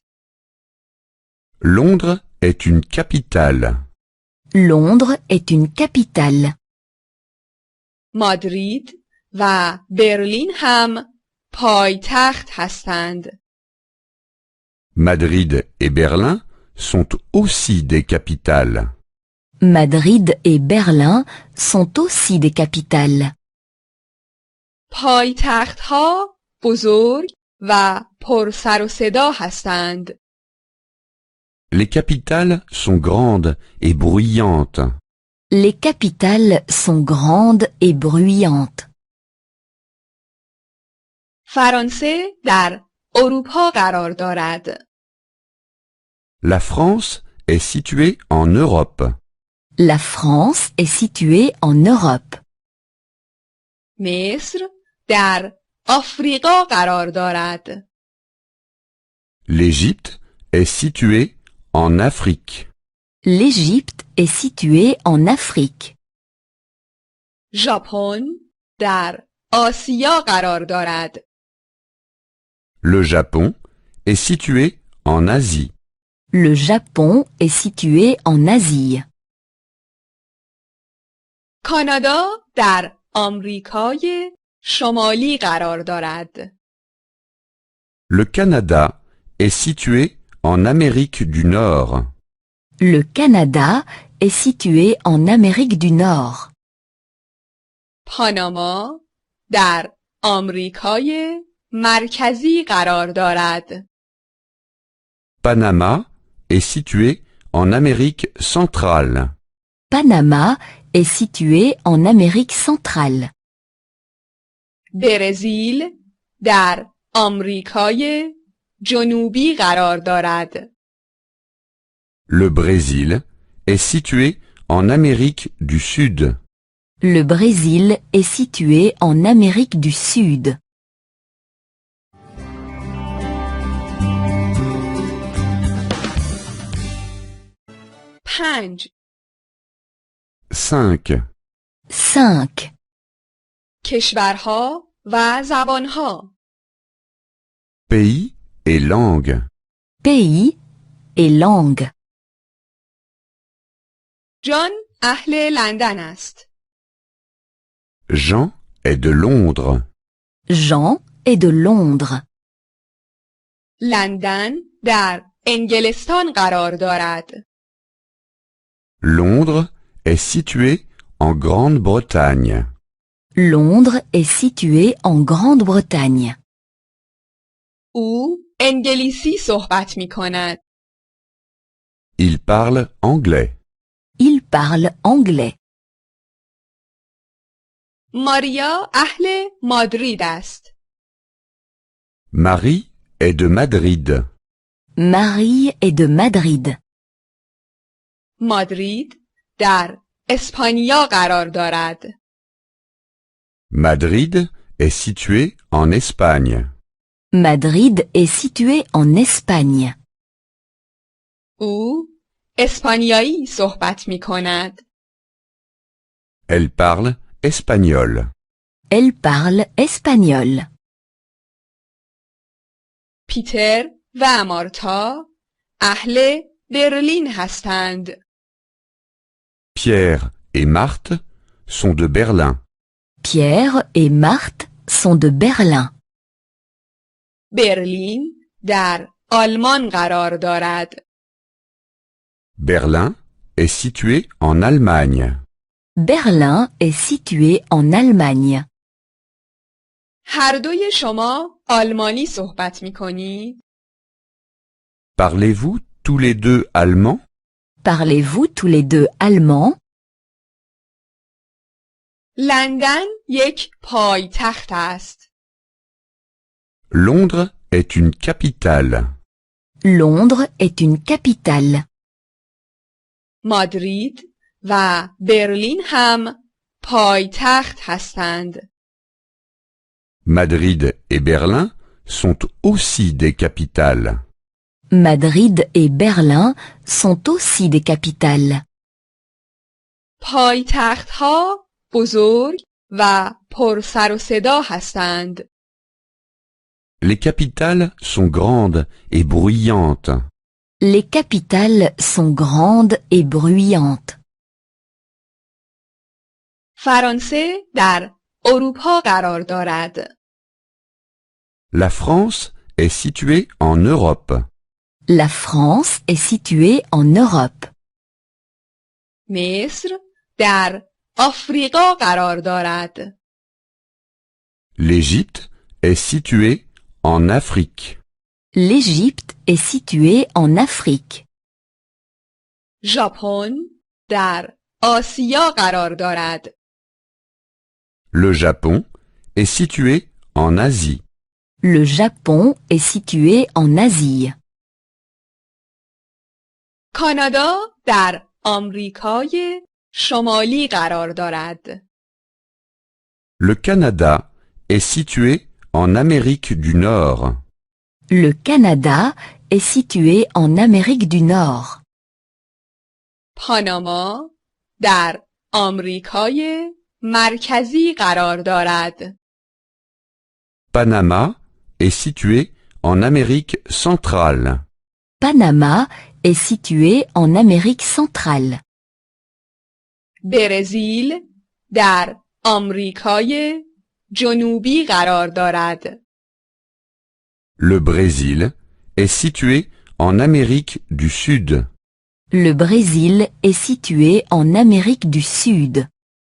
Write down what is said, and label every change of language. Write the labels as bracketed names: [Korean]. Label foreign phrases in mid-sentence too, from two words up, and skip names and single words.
[French] Londres est une capitale. Londres est une capitale. [Persian] مادرید و برلین هم پایتخت هستند. [French] Madrid et Berlin sont aussi des capitales. Madrid et Berlin sont aussi des capitales. [Persian] پایتخت ها بزرگ و پر سر و صدا هستند. [French] Les capitales sont grandes et bruyantes. Les capitales sont grandes et bruyantes. [Persian] فرانسه در اروپا قرار دارد. [French] La France est située en Europe. La France est située en Europe. [Persian] مصر در آفریقا قرار دارد. [French] L'Égypte est située en Afrique. L'Égypte est située en Afrique. [Persian] ژاپن در آسیا قرار دارد. [French] Le Japon est situé en Asie. Le Japon est situé en Asie. [Persian] کانادا در آمریکای شمالی قرار دارد. [French] Le Canada est situé en Amérique du Nord. Le Canada est situé en Amérique du Nord. [Persian] پاناما در آمریکای مرکزی قرار دارد. [French] Panama est situé en Amérique centrale. Panama est situé en Amérique centrale. [Persian] برزیل در آمریکای جنوبی قرار دارد. [French] Le Brésil est situé en Amérique du Sud. Le Brésil est situé en Amérique du Sud. [Persian] پنج [French] 5. 5. [Persian] کشورها و زبانها. [French] Pays et langues. Pays et langue. [Persian] جان اهل لندن است. [French] Jean est de Londres. Jean est de Londres. [Persian] لندن در انگلستان قرار دارد. [French] Londres est situé en Grande-Bretagne. Londres est situé en Grande-Bretagne. [Persian] او انگلیسی صحبت می کند. [French] Il parle anglais. Il parle anglais. [Persian] ماریا اهل مادرید است. [French] Marie est de Madrid. Marie est de Madrid. [Persian] مادرید در اسپانیا قرار دارد. [French] Madrid est situé en Espagne. Madrid est situé en Espagne. [Persian] او اسپانیایی صحبت می کند. [French] Elle parle espagnol. Elle parle espagnol. [Persian] پیتر و مارتا اهل برلین هستند. [French] Pierre et Marthe sont de Berlin. Pierre et Marthe sont de Berlin. [Persian] برلین در آلمان قرار دارد. [French] Berlin est situé en Allemagne. Berlin est situé en Allemagne. [Persian] هر دوی شما آلمانی صحبت می کنید؟ [French] Parlez-vous tous les deux allemand? Parlez-vous tous les deux allemand? [Persian] لندن یک پایتخت است. [French] Londres est une capitale. Londres est une capitale. [Persian] مادرید و برلین هم پایتخت هستند. [French] Madrid et Berlin sont aussi des capitales. Madrid et Berlin sont aussi des capitales. [Persian] پایتخت‌ها بزرگ و پر سر و صدا هستند. [French] Les capitales sont grandes et bruyantes. Les capitales sont grandes et bruyantes. [Persian] فرانسه در اروپا قرار دارد. [French] La France est située en Europe. La France est située en Europe. [Persian] مصر در آفریقا قرار دارد. [French] L'Égypte est située en Afrique. L'Égypte est située en Afrique. [Persian] ژاپن در آسیا قرار دارد. [French] Le Japon est situé en Asie. Le Japon est situé en Asie. [Persian] کانادا در آمریکای شمالی قرار دارد. [French] Le Canada est situé en Amérique du Nord. Le Canada est situé en Amérique du Nord. [Persian] پاناما در آمریکای مرکزی قرار دارد. [French] Panama est situé en Amérique centrale. Panama est situé en Amérique centrale. [Persian] برزیل در آمریکای جنوبی قرار دارد. [French] Le Brésil est situé en Amérique du Sud. Le Brésil est situé en Amérique du Sud.